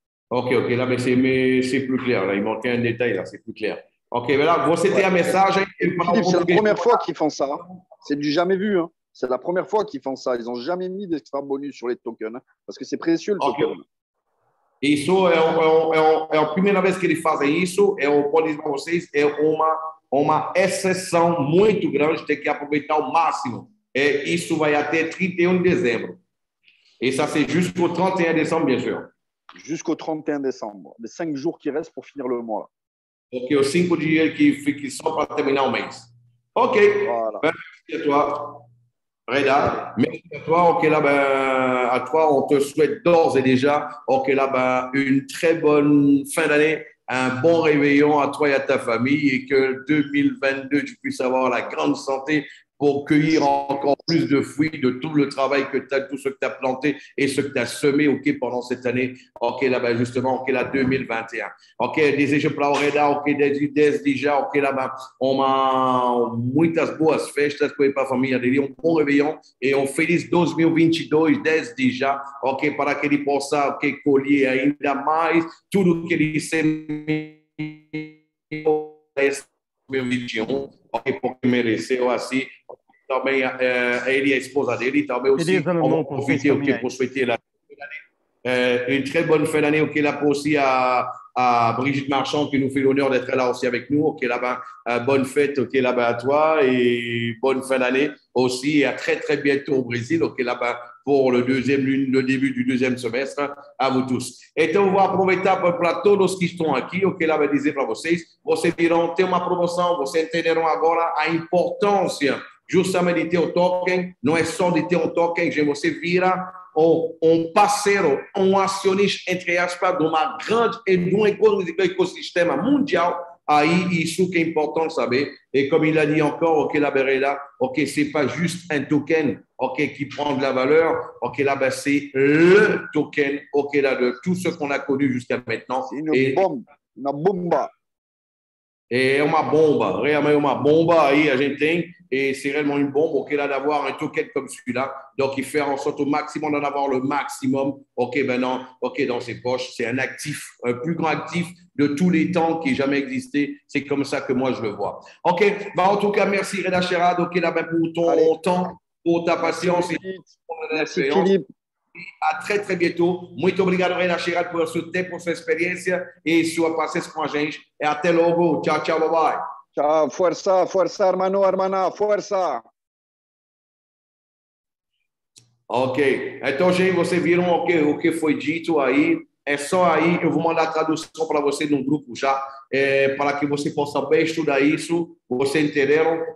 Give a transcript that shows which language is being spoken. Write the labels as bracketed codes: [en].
[fr] OK. Là, mais c'est plus clair. Là, il manquait un détail. Là, c'est plus clair. OK, mais là, c'était un message. Philippe, c'est la première fois qu'ils font ça. C'est du jamais vu. Hein. C'est la première fois qu'ils font ça. Ils n'ont jamais mis d'extra bonus sur les tokens. Hein, parce que c'est précieux le token. [pt] Isso é a primeira vez que eles fazem isso. Eu posso dizer para vocês, é uma exceção muito grande. Tem que aproveitar ao máximo. Isso vai até 31 de dezembro. [fr] Et ça, c'est jusqu'au 31 décembre, bien sûr. Jusqu'au 31 décembre. Les 5 jours qui restent pour finir le mois. [pt] Ok, os 5 dias que só para terminar o mês. Ok. [fr] Voilà. Merci à toi, Reda. Merci à toi. Ok, là, à toi, on te souhaite d'ores et déjà, ok, là, une très bonne fin d'année, un bon réveillon à toi et à ta famille et que 2022, tu puisses avoir la grande santé pour cueillir encore plus de fruits de tout le travail que tu as, tout ce que tu as planté et ce que tu as semé, ok, pendant cette année, ok, là, justement, ok, là, 2021. [pt] Ok, desejo para o Reda, ok, desde já, ok, lá, muitas boas festas para a família dele, um bom réveillon e um feliz 2022 desde já, ok, para que ele possa, ok, colher ainda mais tudo que ele semeou em 2021, ok, porque mereceu assim. Também ele e a esposa dele, também [fr] aussi, on va profiter pour souhaiter une très bonne fin d'année auquel a aussi à Brigitte Marchand qui nous fait l'honneur d'être là aussi avec nous. Ok, là-bas, bonne fête, ok, là-bas à toi et bonne fin d'année aussi. Et à très, très bientôt au Brésil, ok, là-bas pour le début du deuxième semestre. À vous tous. [pt] Então, eu vou aproveitar para todos que estão aqui, ok, lá vai dizer para vocês. Vocês irão ter uma promoção, vocês entenderão agora a importância justamente de ter o token. Não é só de ter um token, você vira um parceiro, um acionista, entre aspas, de uma grande e de um ecossistema mundial. Aí, isso que é importante saber. [fr] Et comme il a dit encore, ok, la Berella, ok, c'est pas juste un token, ok, qui prend de la valeur, ok, là, ben, c'est le token, ok, là, de tout ce qu'on a connu jusqu'à maintenant. C'est une bombe, une bomba. [pt] É uma bomba, realmente uma bomba aí a gente tem, [fr] et c'est réellement une bombe, ok, là, d'avoir un token comme celui-là, donc il fait en sorte au maximum d'en avoir le maximum, ok, maintenant, ok, dans ses poches, c'est un actif, un plus grand actif de tous les temps qui ait jamais existé, c'est comme ça que moi je le vois. Ok, bah, en tout cas, merci Reda Sherrad, ok, là, ben, pour ton temps, pour ta patience et pour ton expérience. A très, très bientôt. [pt] Muito obrigado, Reda Sherrad, por seu tempo, sua experiência e sua paciência com a gente. E até logo. Tchau, tchau, bye bye. Tchau, força, força, [es] hermano, hermana, [pt] força. Ok. Então, gente, vocês viram o que foi dito aí. É só aí, eu vou mandar a tradução para você no grupo já, para que você possa bem estudar isso. Vocês entenderam?